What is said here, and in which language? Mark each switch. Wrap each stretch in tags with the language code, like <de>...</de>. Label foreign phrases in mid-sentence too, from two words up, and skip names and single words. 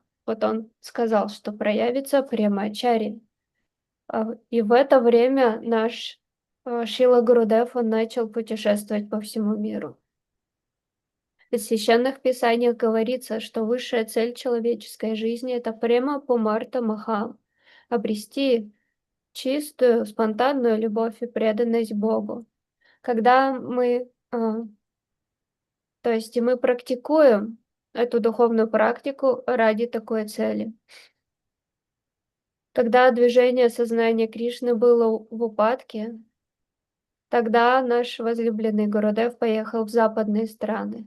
<ru>Вот он сказал, что проявится Премачари. И в это время наш Шрила Гурудев, он начал путешествовать по всему миру. В священных писаниях говорится, что высшая цель человеческой жизни – это</ru> <sa>प्रेम पुमर्थ महम्,</sa> <ru>обрести чистую, спонтанную любовь и преданность Богу. Когда мы, и мы практикуем эту духовную практику ради такой цели. Когда движение сознания Кришны было в упадке, тогда наш возлюбленный Гурудев поехал в западные страны.</ru>